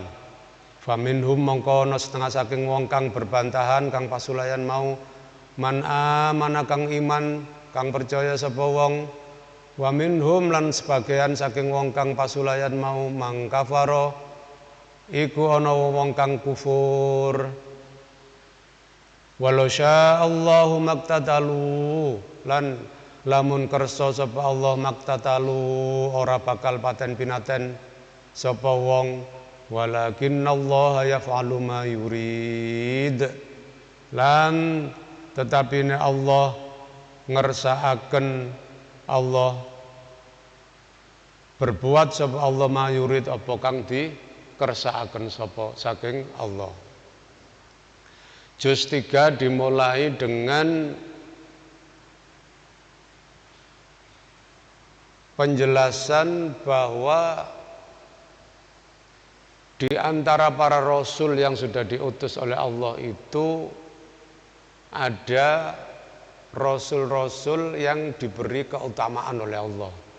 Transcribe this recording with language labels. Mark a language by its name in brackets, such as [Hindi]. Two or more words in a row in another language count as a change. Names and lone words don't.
[Javanese] Faminhum mongko ana setengah saking wong kang berbantahan kang pasulayan mau [Arabic] من آمن [Javanese] kang iman kang percaya sapa wong [Arabic] ومنهم [Javanese] lan sebagian saking wong kang pasulayan mau mangkafaro iku ana wong kang kufur. [Arabic] ولو شاء الله ما اقتتلوا [Javanese] lan lamun kersa sapa Allah maqtatalu ora bakal paten pinaten sapa wong. [Arabic] ولكن الله يفعل ما يريد [Javanese] lan tetapi Allah ngersakaken Allah berbuat sapa Allah mayurid apa kang kersakaken sapa saking Allah. [Indonesian] Juz 3 dimulai dengan penjelasan bahwa di antara para rasul yang sudah diutus oleh Allah itu ada rasul-rasul yang diberi keutamaan oleh Allah.